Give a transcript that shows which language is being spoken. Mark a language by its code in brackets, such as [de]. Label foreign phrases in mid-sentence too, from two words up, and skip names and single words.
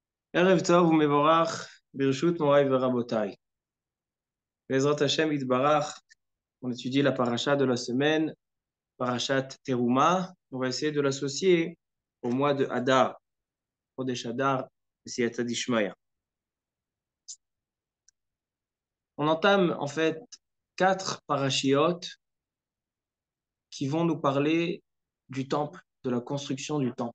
[he] ערב טוב ומבורך, ברשות מוריי ורבותיי. בעזרת השם יתברך, [fr] on étudie la paracha de la semaine, [he] פרשת תרומה. [fr] On va essayer de l'associer au mois de Hadar, [he] חודש אדר, [arc] סייעתא דשמיא. [fr] On entame en fait 4 parachiotes qui vont nous parler du temple, de la construction du temple.